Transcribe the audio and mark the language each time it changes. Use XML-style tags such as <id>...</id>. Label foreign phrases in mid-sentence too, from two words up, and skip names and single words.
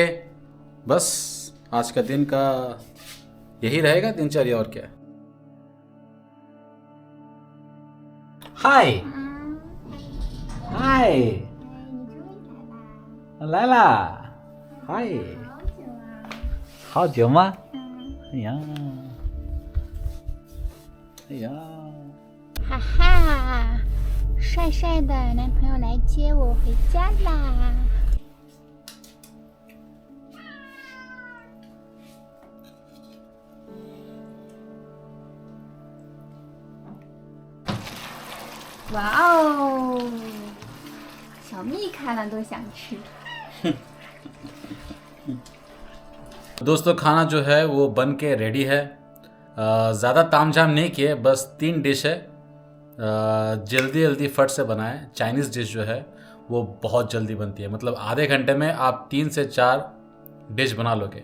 <hi>बस आज का दिन का यही रहेगा दिनचर्या, और क्या। हाय हाय लाला, हाय，</hi> <zh>好久吗？哎呀，哎呀，哈哈，帅帅的男朋友来接我回家啦！哇哦，小蜜看了都想吃。</zh> <hi>दोस्तों खाना जो है वो बन के रेडी है। ज़्यादा तामझाम नहीं किए, बस 3 डिश है। जल्दी जल्दी फट से बनाए।</hi> <en>Chinese dish</en> <hi>जो है वो बहुत जल्दी बनती है, मतलब आधे घंटे में आप 3 से 4 डिश बना लोगे।</hi>